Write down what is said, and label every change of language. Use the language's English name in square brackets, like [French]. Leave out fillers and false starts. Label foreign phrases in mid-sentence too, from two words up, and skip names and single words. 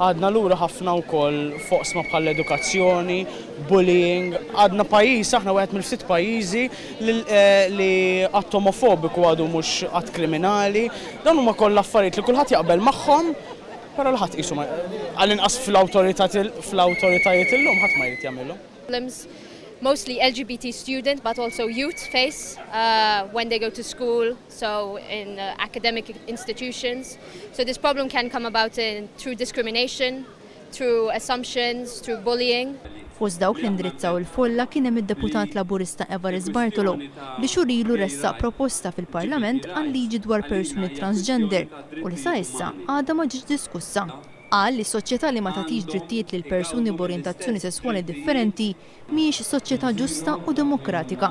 [Maltese] Għadna lura ħafna wkoll foqsma bħal edukazzjoni, bullying, għadna pajjiż aħna wieħed mill-ftit pajjiżi li qatt omofobiku għadu mhux qatt kriminali, dan huma kollha affarijiet li kulħadd jaqbel magħhom, però l-ħadd qisu għall-inqas fl-awtoritajiet illum ħadd ma jrid jagħmilhom. [English] Mostly LGBT students, but also youth face when they go to school, so in academic institutions. So this problem can come about through discrimination, through assumptions, through bullying. [Maltese] Fost dawk li indirizzaw il-folla kien hemm id-deputat laburista Evarist Bartolo li xurilu ressaq proposta fil-Parlament għal liġi dwar persuni transgender u li sa issa għadha ma ġietx diskussa. Qal li soċjetà li ma tagħtix drittijiet lil persuni b'orjentazzjoni sesswali differenti mhijiex soċjetà ġusta u demokratika.